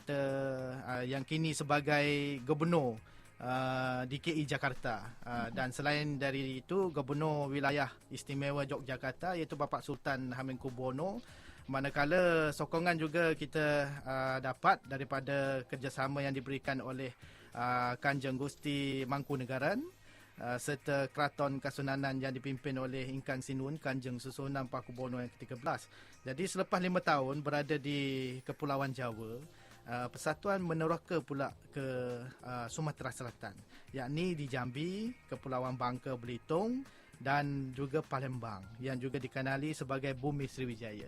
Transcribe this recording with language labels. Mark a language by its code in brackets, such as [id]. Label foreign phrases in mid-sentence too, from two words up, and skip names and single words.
[ms] kini sebagai Gubernur DKI Jakarta, dan selain dari itu Gubernur Wilayah Istimewa Yogyakarta iaitu Bapak Sultan Hamengkubuwono. Manakala sokongan juga kita dapat daripada kerjasama yang diberikan oleh Kanjeng Gusti Mangkunegaran serta Kraton Kasunanan yang dipimpin oleh Ingkang Sinun Kanjeng Susunan Pakubuwono yang ke-13. Jadi selepas 5 tahun berada di Kepulauan Jawa, persatuan meneroka pula ke Sumatera Selatan, yakni di Jambi, Kepulauan Bangka Belitung dan juga Palembang yang juga dikenali sebagai Bumi Sriwijaya.